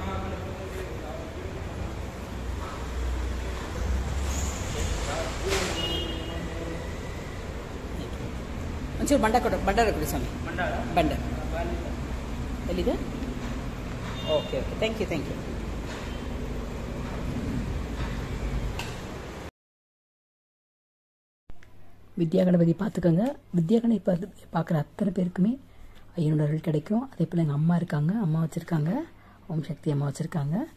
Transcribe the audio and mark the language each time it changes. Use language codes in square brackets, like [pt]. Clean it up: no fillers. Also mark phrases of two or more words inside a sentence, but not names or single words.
[kn] ಒಂಚೂರು ಭಂಡಾರ ಕೊಡಿ ಸ್ವಾಮಿ. ಭಂಡಾರ ಎಲ್ಲಿದೆ? [en] okay okay. thank you. [ta] வித்யாகணபதி பார்த்துக்கோங்க. வித்யாகணபதி பார்க்குற அத்தனை பேருக்குமே ஐயனோட அருள் கிடைக்கும். அதே போல் எங்கள் அம்மா இருக்காங்க, அம்மா வச்சுருக்காங்க, ஓம் சக்தி அம்மா வச்சுருக்காங்க.